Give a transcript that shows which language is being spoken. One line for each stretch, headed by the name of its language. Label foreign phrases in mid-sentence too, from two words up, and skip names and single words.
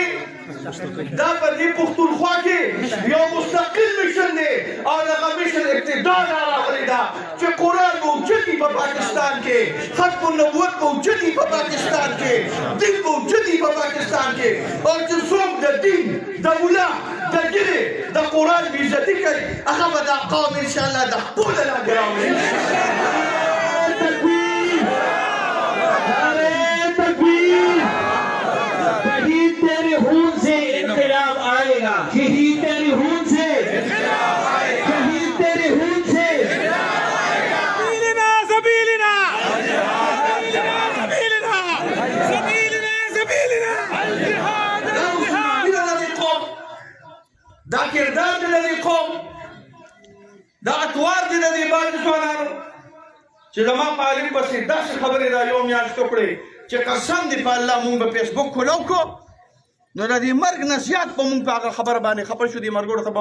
Pashto: دا په دې پښتونخوا کې یو مستقل میشن دی او دغه میشن اقتدار راغلی ده چې قرآن به اوچتي په پاکستان کې ختم النبوت به اوچتي په پاکستان کې دین به اوچتي په پاکستان کې او چې څوک د دین د ملا د ږیرې د قرآن بېعزتي کوي هغه به دا قوم انشاءالله د خپله لاندې راوړي
Urdu: شہید تیرے خون سے شہید تیرے خون سے سبیلنا
Pashto: دا کردار دی د دې قوم دا اطوار دی د دې باندې ځوانانو چې زما په عالم پسې داسې خبرې دا یو میاشت وکړې چې قسم دې په الله مونږ به فیسبوک کولو کو نو د دې مرګ نه زیات به مونږ په هغه خبره باندې خفه شو دې مرګوړو ته به